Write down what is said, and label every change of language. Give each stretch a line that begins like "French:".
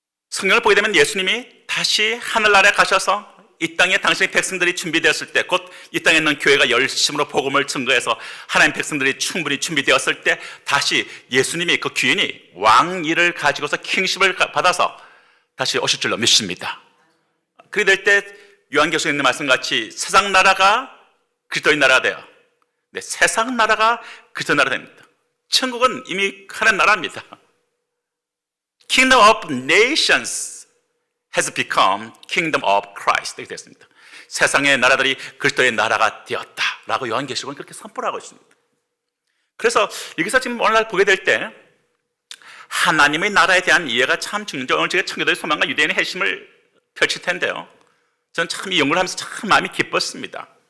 Korean: 성경을 보게 되면 예수님이 다시 하늘나라에 가셔서 이 땅에 당신의 백성들이 준비되었을 때, 곧 이 땅에 있는 교회가 열심으로 복음을 증거해서 하나님 백성들이 충분히 준비되었을 때 다시 예수님이 그 귀인이 왕위를 가지고서 킹십을 받아서 다시 오실 줄로 믿습니다. 그렇게 될 때 요한계시록에 있는 말씀같이 세상 나라가 그리스도의 나라가 돼요. 네, 세상 나라가 그리스도의 나라가 됩니다. 천국은 이미 하나님 나라입니다.
English: Kingdom of nations has become kingdom of Christ.
Korean: 이렇게 됐습니다. 세상의 나라들이 그리스도의 나라가 되었다라고 요한계시록은 그렇게 선포를 하고 있습니다. 그래서 여기서 지금 오늘날 보게 될 때 하나님의 나라에 대한 이해가 참 중요해요. 오늘 제가 청교도의 소망과 유대인의 핵심을 펼칠 텐데요, 저는 참 이 연구를 하면서 참 마음이 기뻤습니다.